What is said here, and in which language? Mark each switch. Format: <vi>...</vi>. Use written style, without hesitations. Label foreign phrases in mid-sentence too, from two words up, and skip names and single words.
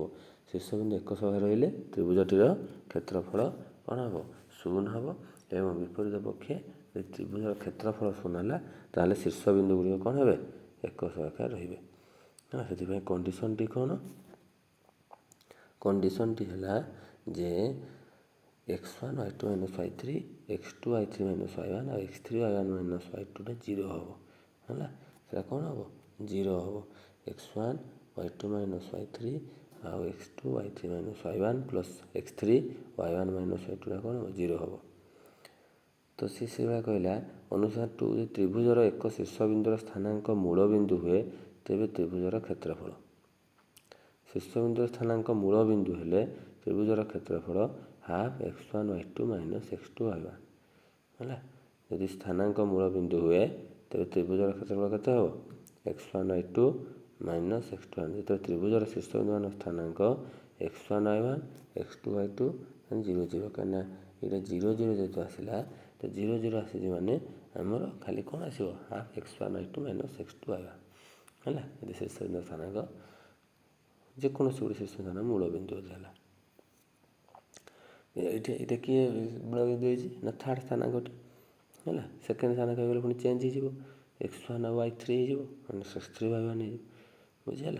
<or>ଶୀର୍ଷବିନ୍ଦୁ ଏକ ସରଳରେଖା ରହିଲେ ତ୍ରିଭୁଜଟିର କ୍ଷେତ୍ରଫଳ କ'ଣ ହେବ ଶୂନ ହେବ ଏବଂ ବିପରୀତ ପକ୍ଷେ ଯଦି ତ୍ରିଭୁଜର କ୍ଷେତ୍ରଫଳ ଶୂନ ହେଲା ତାହେଲେ ଶୀର୍ଷବିନ୍ଦୁ ଗୁଡ଼ିକ କ'ଣ ହେବେ ଏକ ସରଳରେଖାରେ ରହିବେ। ସେଥିପାଇଁ କଣ୍ଡିସନଟି କ'ଣ, କଣ୍ଡିସନଟି ହେଲା ଯେ x1 y2 - y3 x2 y3 - y1 ଆଉ x3 y1 - y2ଟା 0 ହେବ ହେଲା। ସେଟା କ'ଣ ହେବ 0 ହେବ। x1 y2 - y3 ଆଉ x2 y3 - y1 ପ୍ଲସ୍ x3 y1 - y2ଟା କ'ଣ ହେବ 0 ହେବ। ତ ସେ ସେଇଭଳିଆ କହିଲା ଅନୁସାର ଟୁ ଯଦି ତ୍ରିଭୁଜର ଏକ ଶୀର୍ଷବିନ୍ଦୁର ସ୍ଥାନାଙ୍କ ମୂଳ ବିନ୍ଦୁ ହୁଏ ତେବେ ତ୍ରିଭୁଜର କ୍ଷେତ୍ରଫଳ। ଶୀର୍ଷବିନ୍ଦୁର ସ୍ଥାନାଙ୍କ ମୂଳ ବିନ୍ଦୁ ହେଲେ ତ୍ରିଭୁଜର କ୍ଷେତ୍ରଫଳ ହାଫ୍ x1 y2 - x2 y1 ହେଲା। ଯଦି ସ୍ଥାନାଙ୍କ ମୂଳ ବିନ୍ଦୁ ହୁଏ ତେବେ ତ୍ରିଭୁଜର କ୍ଷେତ୍ରଫଳ କେତେ ହେବ x1 y2 - x2 y1। ଯେତେବେଳେ ତ୍ରିଭୁଜର ଶୀର୍ଷବିନ୍ଦୁମାନଙ୍କ ସ୍ଥାନାଙ୍କ x1 y1 x2 y2 0 0, କାହିଁକିନା ଏଇଟା 0 0 ଯେହେତୁ ଆସିଲା ତ 0 0 ଆସିଛି ମାନେ ଆମର ଖାଲି କ'ଣ ଆସିବ ହାଫ୍ x1 y2 - x2 y1 ହେଲା। ଯଦି ଶୀର୍ଷବିନ୍ଦୁ ସ୍ଥାନାଙ୍କ ଯେକୌଣସି ଗୋଟେ ଶୀର୍ଷସ୍ଥାନ ମୂଳ ବିନ୍ଦୁ ହେଲା, ଏଇଟା କିଏ ମୂଳ ବିନ୍ଦୁ ହେଇଛି ନା ଥାର୍ଡ଼ ସ୍ଥାନାଙ୍କଟି ହେଲା। ସେକେଣ୍ଡ ସ୍ଥାନାଙ୍କ ହେଇଗଲେ ପୁଣି ଚେଞ୍ଜ ହେଇଯିବ, x1 ଆଉ y3 ହେଇଯିବ, x3 y1 ହେଇଯିବ, ବୁଝିହେଲା।</or>